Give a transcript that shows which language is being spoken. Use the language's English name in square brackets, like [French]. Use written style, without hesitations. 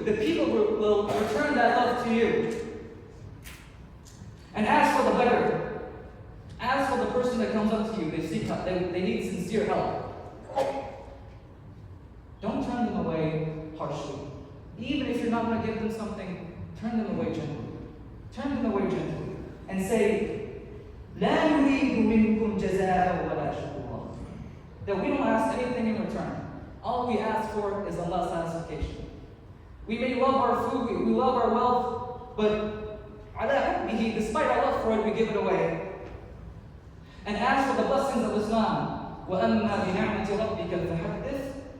[English] The people will return that love to you. And as for the beggar, as for the person that comes up to you, they need sincere help. Don't turn them away harshly. Even if you're not going to give them something, turn them away gently. Turn them away gently. And say, [Arabic] لا نريد منكم جزاء ولا شكورا. [English] That we don't ask anything in return. All we ask for is Allah's satisfaction. We may love our food, we love our wealth, but despite our love for it, we give it away. And as for the blessings of Islam, [Arabic] وَأَمَّا بِنِعْمَةِ رَبِّكَ فَحَدِّثْ.